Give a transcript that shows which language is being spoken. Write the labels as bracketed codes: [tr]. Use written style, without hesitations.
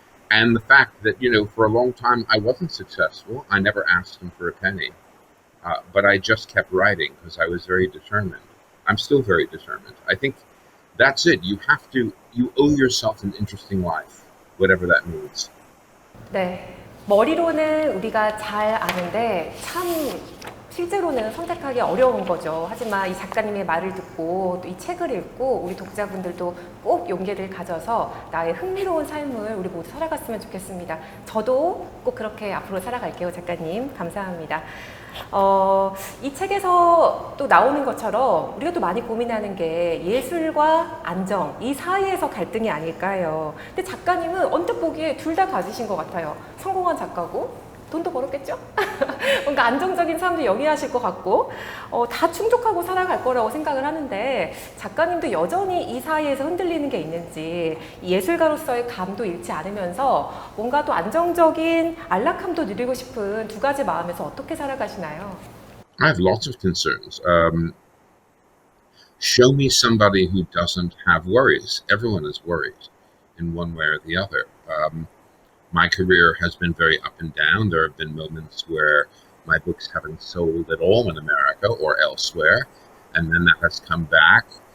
[en] And the fact that, for a long time I wasn't successful. I never asked him for a penny. But I just kept writing because I was very determined. I'm still very determined. I think that's it. You owe yourself an interesting life, whatever that means. [ko] 네. 머리로는 우리가 잘 아는데 참 실제로는 선택하기 어려운 거죠. 하지만 이 작가님의 말을 듣고 또 이 책을 읽고 우리 독자분들도 꼭 용기를 가져서 나의 흥미로운 삶을 우리 모두 살아갔으면 좋겠습니다. 저도 꼭 그렇게 앞으로 살아갈게요, 작가님. 감사합니다. 이 책에서 또 나오는 것처럼 우리가 또 많이 고민하는 게 예술과 안정, 이 사이에서 갈등이 아닐까 해요. 근데 작가님은 언뜻 보기에 둘 다 가지신 것 같아요. 성공한 작가고 돈도 벌었겠죠? 뭔가 안정적인 삶도 영위하실 것 같고 다 충족하고 살아갈 거라고 생각을 하는데 작가님도 여전히 이 사이에서 흔들리는 게 있는지 예술가로서의 감도 잃지 않으면서 뭔가 또 안정적인 안락함도 누리고 싶은 두 가지 마음에서 어떻게 살아가시나요? [en] I have lots of concerns. Show me somebody who doesn't have worries. Everyone is worried in one way or the other. My career has been very up and down. There have been moments where my books haven't sold at all in America or elsewhere, and then that has come back.